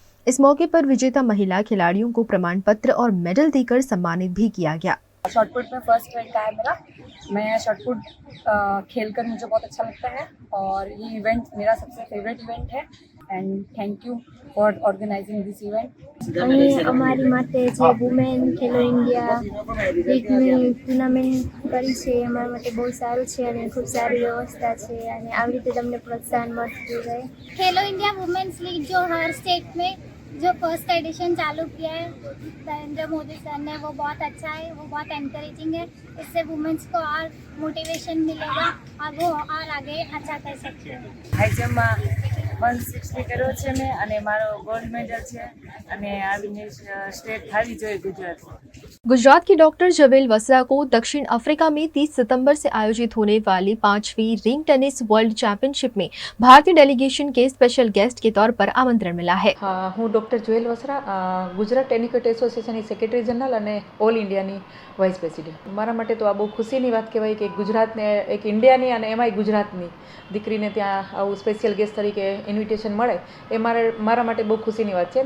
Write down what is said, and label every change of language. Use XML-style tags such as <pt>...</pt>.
<hi>इस मौके पर विजेता महिला खिलाड़ियों को प्रमाण पत्र और मेडल देकर सम्मानित भी किया गया। शॉटपुट में फर्स्ट रैंक आया मेरा। मैं शॉटपुट खेलकर मुझे बहुत अच्छा लगता है और ये इवेंट मेरा सबसे फेवरेट इवेंट है</hi> <en>And thank you for organising this event.</en> <gu>અમારી માટે જે વુમેન ખેલો ઇન્ડિયા લીગની ટુર્નામેન્ટ કરી છે અમારા માટે બહુ સારું છે અને ખૂબ સારી વ્યવસ્થા છે અને આવી રીતે તમને પ્રોત્સાહન મળતું રહે।</gu> <hi>खेलो इंडिया वुमेन्स लीग जो हर स्टेट में जो फर्स्ट एडिशन चालू किया है नरेंद्र मोदी सर ने, वो बहुत अच्छा है, वो बहुत एनकरेजिंग है। इससे वुमेन्स को और मोटिवेशन मिलेगा और वो और आगे अच्छा कर सकते हैं। हाई जम्प में 160</hi> <gu>કર્યો છે મેં અને મારો ગોલ્ડ મેડલ છે અને આવીને સ્ટેટ થાવી જોઈએ ગુજરાત।</gu> <hi>गुजरात की डॉक्टर जवेल वसरा को दक्षिण अफ्रीका में 30 सितंबर से आयोजित होने वाली 5वीं रिंग टेनिस वर्ल्ड चैंपियनशिप में भारतीय डेलीगेशन के स्पेशल गेस्ट के तौर पर आमंत्रण मिला है।</hi> <gu>હું doctor Joel Vasra Gujarat ટેનિકેટ એસોસિએશનની secretary general અને ઓલ ઇન્ડિયાની વાઇસ પ્રેસિડેન્ટ। મારા માટે તો આ બહુ ખુશીની વાત કહેવાય કે ગુજરાતને એક ઇન્ડિયાની અને એમાંય ગુજરાતની દીકરીને ત્યાં આવું સ્પેશિયલ ગેસ્ટ તરીકે ઇન્વિટેશન મળે એ મારા માટે બહુ ખુશીની વાત છે।</gu>